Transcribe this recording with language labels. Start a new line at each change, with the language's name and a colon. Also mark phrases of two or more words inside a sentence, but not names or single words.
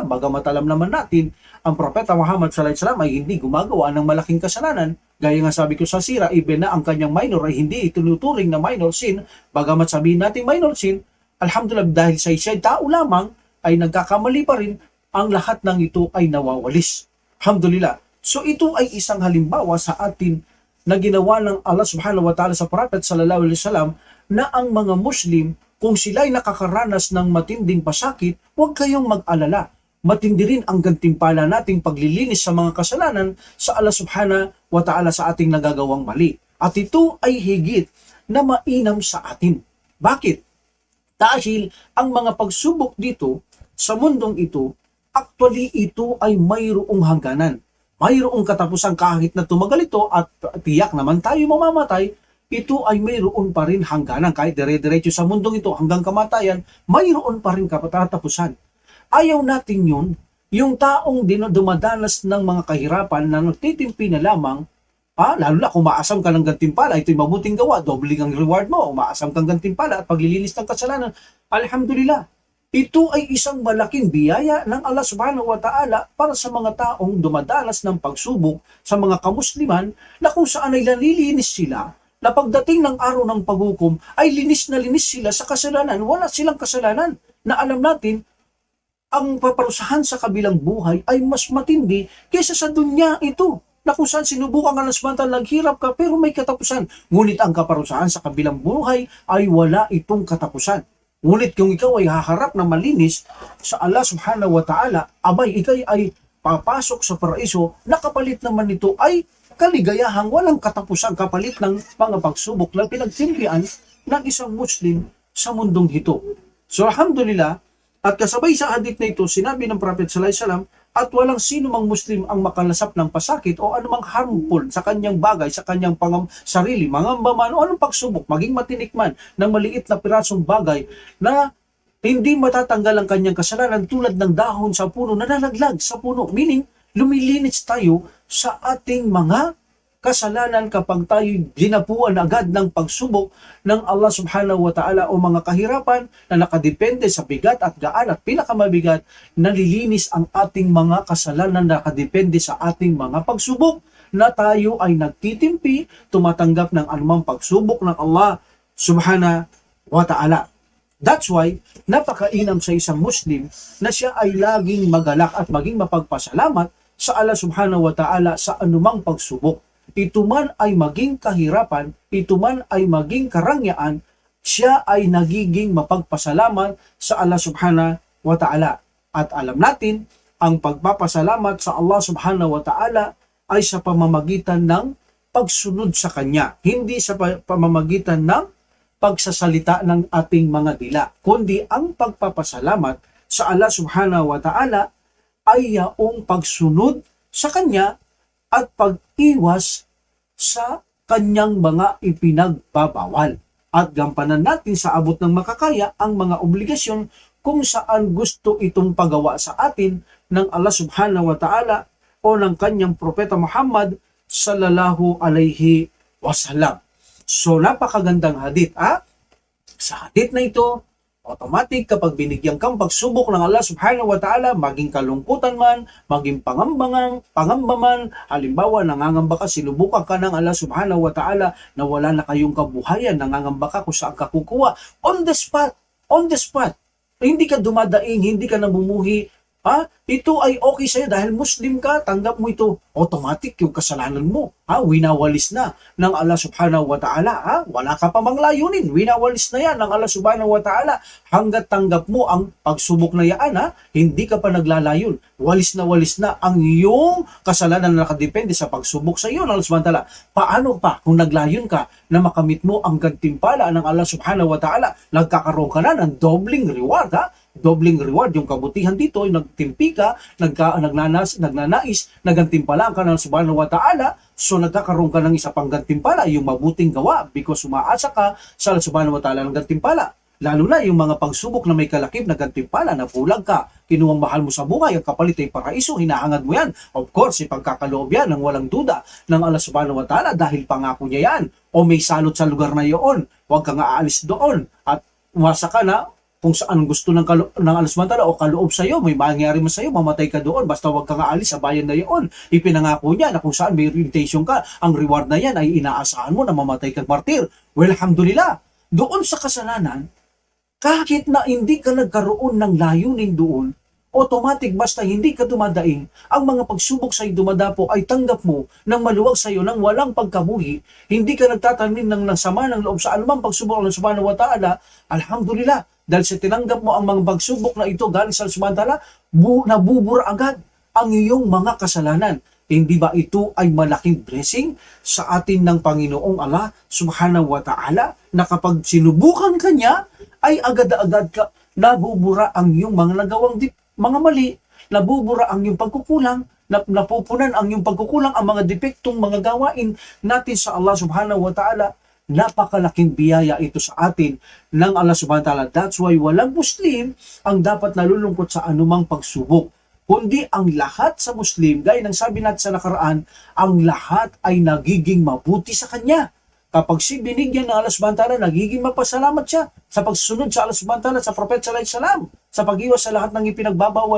Filipino: Bagamat alam naman natin, ang Propeta Muhammad
Arabic: صلى الله عليه وسلم
Filipino: ay hindi gumagawa ng malaking kasalanan. Gaya nga sabi ko sa sira, even na ang kanyang minor ay hindi itinuturing na
English: minor sin,
Filipino: bagamat sabihin natin
English: minor sin,
Filipino: alhamdulillah, dahil sa isa'y tao lamang ay nagkakamali pa rin, ang lahat ng ito ay nawawalis. Alhamdulillah. So ito ay isang halimbawa sa atin na ginawa ng Allah
Arabic: سبحانه وتعالى
Filipino: sa Prophet
Arabic: صلى الله عليه وسلم
Filipino: na ang mga Muslim, kung sila'y nakakaranas ng matinding pasakit, huwag kayong mag-alala. Matindi rin ang gantimpala nating paglilinis sa mga kasalanan sa Allah
Arabic: سبحانه وتعالى
Filipino: sa ating nagagawang mali. At ito ay higit na mainam sa atin. Bakit? Dahil ang mga pagsubok dito sa mundong ito, actually ito ay mayroong hangganan. Mayroong katapusan kahit na tumagal ito at tiyak naman tayo mamamatay, ito ay mayroon pa rin hangganan. Kahit dire-diretso sa mundong ito hanggang kamatayan, mayroon pa rin katapusan. Ayaw natin yun, yung taong dumadanas ng mga kahirapan na nagtitimpi na lamang, lalo na kung maasam ka ng gantimpala, ito'y mabuting gawa, doubling ang reward mo, maasam kang gantimpala at paglilinis ng kasalanan, alhamdulillah. Ito ay isang malaking biyaya ng Allah
Arabic: سبحانه وتعالى
Filipino: para sa mga taong dumadanas ng pagsubok sa mga kamusliman na kung saan ay nalilinis sila na pagdating ng araw ng paghukom ay linis na linis sila sa kasalanan. Wala silang kasalanan na alam natin ang paparusahan sa kabilang buhay ay mas matindi kaysa sa dunya ito na kung saan sinubukan ka ng samantal, naghirap ka pero may katapusan. Ngunit ang kaparusahan sa kabilang buhay ay wala itong katapusan. Ngunit kung ikaw ay haharap na malinis sa Allah
Arabic: سبحانه وتعالى,
Filipino: abay, ikay ay papasok sa paraiso na kapalit naman nito ay kaligayahang walang katapusan, kapalit ng mga pagsubok na pinagtimpian ng isang Muslim sa mundong ito. So alhamdulillah, at kasabay sa hadith na ito, sinabi ng Prophet
Arabic: صلى الله عليه وسلم,
Filipino: at walang sino mang Muslim ang makalasap ng pasakit o anumang harmful sa kanyang bagay, sa kanyang sarili, mangamba man o anong pagsubok, maging matinik man ng maliit na pirasong bagay na hindi matatanggal ang kanyang kasalanan tulad ng dahon sa puno na nalaglag sa puno. Meaning, lumilinis tayo sa ating mga kasalanan kapag tayo ginapuan agad ng pagsubok ng Allah
Arabic: سبحانه وتعالى
Filipino: o mga kahirapan na nakadepende sa bigat at gaan at pinakamabigat, nalilinis ang ating mga kasalanan na nakadepende sa ating mga pagsubok na tayo ay nagtitimpi, tumatanggap ng anumang pagsubok ng Allah
Arabic: سبحانه وتعالى.
English: That's why,
Filipino: napakainam sa isang Muslim na siya ay laging magalak at maging mapagpasalamat sa Allah
Arabic: سبحانه وتعالى
Filipino: sa anumang pagsubok. Ito man ay maging kahirapan, ito man ay maging karangyaan, siya ay nagiging mapagpasalamat sa Allah
Arabic: سبحانه وتعالى.
Filipino: At alam natin, ang pagpapasalamat sa Allah
Arabic: سبحانه وتعالى
Filipino: ay sa pamamagitan ng pagsunod sa Kanya, hindi sa pamamagitan ng pagsasalita ng ating mga dila, kundi ang pagpapasalamat sa Allah
Arabic: سبحانه وتعالى
Filipino: ay yaong pagsunod sa Kanya at pag-iwas sa Kanyang mga ipinagbabawal. At gampanan natin sa abot ng makakaya ang mga obligasyon kung saan gusto itong pagawa sa atin ng Allah
Arabic: سبحانه وتعالى
Filipino: o ng Kanyang Propeta Muhammad
Arabic: صلى الله عليه وسلم.
Filipino: So napakagandang hadith. Sa hadith na ito, automatic kapag binigyan kang pagsubok ng Allah
Arabic: سبحانه وتعالى,
Filipino: maging kalungkutan man, maging pangamba man, halimbawa nangangamba ka, sinubukan ka ng Allah
Arabic: سبحانه وتعالى
Filipino: na wala na kayong kabuhayan, nangangamba ka kung saan ka kukuha,
English: on the spot,
Filipino: hindi ka dumadaing, hindi ka namumuhi, ito ay okay sa'yo dahil Muslim ka, tanggap mo ito, automatic yung kasalanan mo, winawalis na ng Allah
Arabic: سبحانه وتعالى,
Filipino: wala ka pa mang layunin, winawalis na yan ng Allah
Arabic: سبحانه وتعالى,
Filipino: hanggat tanggap mo ang pagsubok na yan, hindi ka pa naglalayon, walis na ang iyong kasalanan na nakadepende sa pagsubok sa iyo ng Allah
Arabic: سبحانه وتعالى.
Filipino: Paano pa kung naglayon ka na makamit mo ang gantimpala ng Allah
Arabic: سبحانه وتعالى,
Filipino: nagkakaroon ka na ng dobling reward, dobling reward, yung kabutihan dito ay nagtimpi ka, nagnanais, nagantimpala ka ng
Arabic: سبحانه وتعالى,
Filipino: so nagkakaroon ka ng isa pang gantimpala, yung mabuting gawa, because umaasa ka sa
Arabic: سبحانه وتعالى
Filipino: ng gantimpala. Lalo na yung mga pagsubok na may kalakip na gantimpala, napulag ka, kinuwang mahal mo sa buhay, ang kapalit ay paraiso, hinahangad mo yan.
English: Of course,
Filipino: ipagkakaloob yan ng walang duda ng Allah
Arabic: سبحانه وتعالى
Filipino: dahil pangako niya yan. O may salot sa lugar na iyon, huwag kang aalis doon at umasa ka na kung saan gusto ng Allah
Arabic: سبحانه وتعالى
Filipino: o kaloob sa iyo, may mangyari mo sa iyo, mamatay ka doon, basta huwag kang aalis sa bayan na iyon. Ipinangako niya na kung saan may orientation ka, ang reward na yan ay inaasahan mo na mamatay kang martir. Well, alhamdulillah, doon sa kasalanan, kahit na hindi ka nagkaroon ng layunin doon, automatic basta hindi ka dumadaing, ang mga pagsubok sa iyo dumadapo ay tanggap mo ng maluwag sa iyo nang walang pagkamuhi, hindi ka nagtatanim ng sama ng loob sa anumang pagsubok ng
Arabic: سبحانه وتعالى,
Filipino: alhamdulillah, dahil sa tinanggap mo ang mga pagsubok na ito galing sa
Arabic: سبحانه وتعالى,
Filipino: nabubura agad ang iyong mga kasalanan. Hindi ba ito ay malaking blessing sa atin ng Panginoong Allah
Arabic: سبحانه وتعالى
Filipino: na kapag sinubukan ka niya, ay agad-agad ka nabubura ang iyong mga nagawang mga mali, nabubura ang iyong pagkukulang, napupunan ang iyong pagkukulang, ang mga depektong mga gawain natin sa Allah
Arabic: سبحانه وتعالى.
Filipino: Napakalaking biyaya ito sa atin ng Allah
Arabic: سبحانه وتعالى.
English: That's why
Filipino: walang Muslim ang dapat nalulungkot sa anumang pagsubok, kundi ang lahat sa Muslim, gaya ng sabi natin sa nakaraan, ang lahat ay nagiging mabuti sa Kanya. kapag si binigyan ng Allah
Arabic: سبحانه وتعالى,
Filipino: nagiging mapasalamat siya sa pagsunod sa Allah
Arabic: سبحانه وتعالى,
Filipino: sa Prophet
Arabic: صلى الله عليه وسلم,
Filipino: sa pag-iwas sa lahat ng ipinagbabawal.